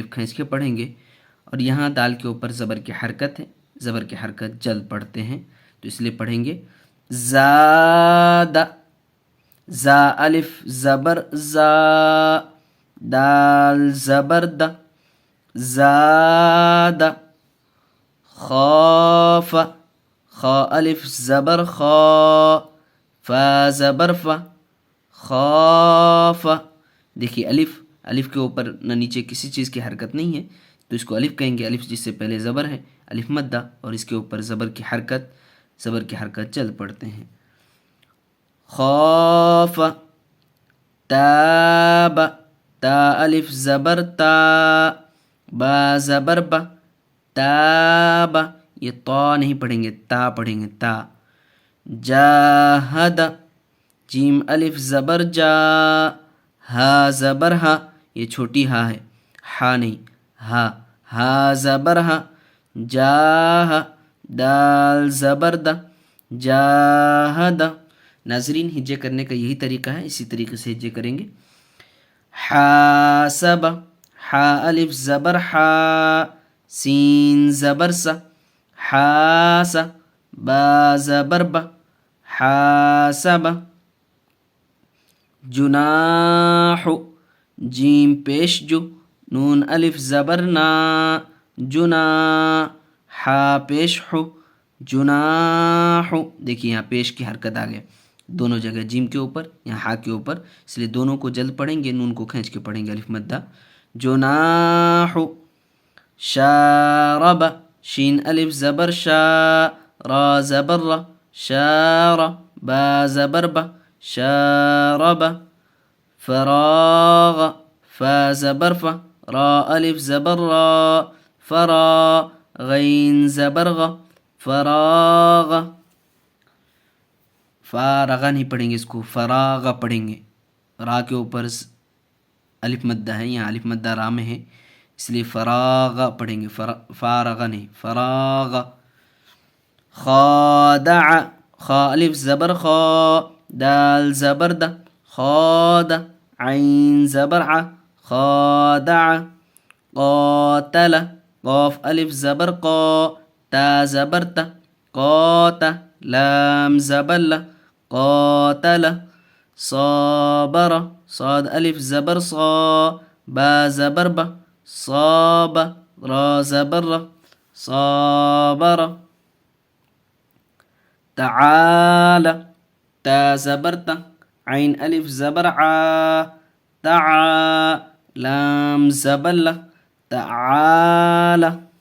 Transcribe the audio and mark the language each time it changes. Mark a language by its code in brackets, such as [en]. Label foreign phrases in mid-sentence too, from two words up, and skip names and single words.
[ur] الف کھینچ کے پڑھیں گے، اور یہاں دال کے اوپر زبر کی حرکت ہے، زبر کی حرکت جلد پڑھتے ہیں، تو اس لیے پڑھیں گے زاد، زا الف زبر زا، دال زبر د، زاد، خاف، خا الف زبر خا، فا زبر فا، خاف۔ دیکھیے الف کے اوپر نہ نیچے کسی چیز کی حرکت نہیں ہے، تو اس کو الف کہیں گے، الف جس سے پہلے زبر ہے، الف مدہ، اور اس کے اوپر زبر کی حرکت چل پڑتے ہیں۔ خوف، تاب، تا الف زبر تا، با زبر با، تاب، یہ طا نہیں پڑھیں گے، تا پڑھیں گے، تا۔ جاہد، جیم الف زبر جا، ہا زبر ہا، یہ چھوٹی ہا ہے، ہا نہیں، ہا، ہا زبر ہا، جاہ، دال زبر دا، جاہد۔ ناظرین ہجے کرنے کا یہی طریقہ ہے، اسی طریقے سے ہجے کریں گے۔ حاسب، حا الف زبر حا، سین زبر سا، حاس، با زبر با، حاسب۔ جناح، جیم پیش جو، نون الف زبر نا، جنا، حا پیش حو، جناح۔ دیکھیے یہاں پیش کی حرکت آ گیا دونوں جگہ، جیم کے اوپر یہاں ہا کے اوپر، اس لیے دونوں کو جلد پڑھیں گے، نون کو کھینچ کے پڑھیں گے، الف مدہ جناح. شارب. شین الف زبر شا. را زبر را. شار. با زبر با. شارب. فراغ. فا زبر فا. را الف زبر را. فرا. غین زبر غ. فراغ. فارغا نہیں پڑھیں گے اس کو، فراغ پڑھیں گے. را کے اوپر الف مدہ ہے، یہاں الف مدہ را میں ہے، اس لیے فراغ پڑھیں گے، فارغ نہیں، فراغ. خادع. خا الف زبر خا. دال زبر دا. خاد. عین زبر ع. خادع. قاتل. قاف الف زبر قا. تا زبر تا. قاتا. لام زبر لا. قاتل. صابر. صاد الف زبر صا. با زبر با. صاب. را زبر را. صابر. تعالى. تا زبر تا. عين الف زبر عا. تعا. لام زبر لا. تعالى.